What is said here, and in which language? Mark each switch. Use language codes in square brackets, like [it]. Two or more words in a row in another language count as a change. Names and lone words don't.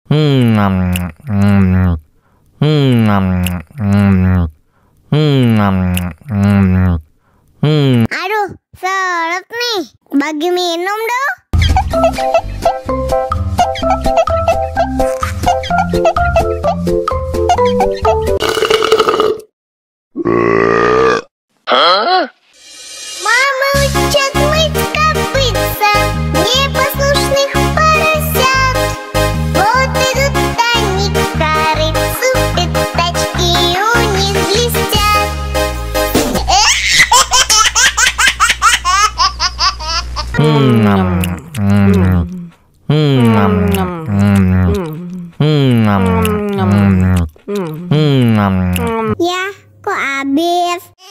[id] Aduh, seret nih. Bagi minum dong. Hah? [ru] Мама учат мыть копытца непослушных поросят. Вот идут они к корыцу, пятачки у них блестят. [id] Ya, kok habis?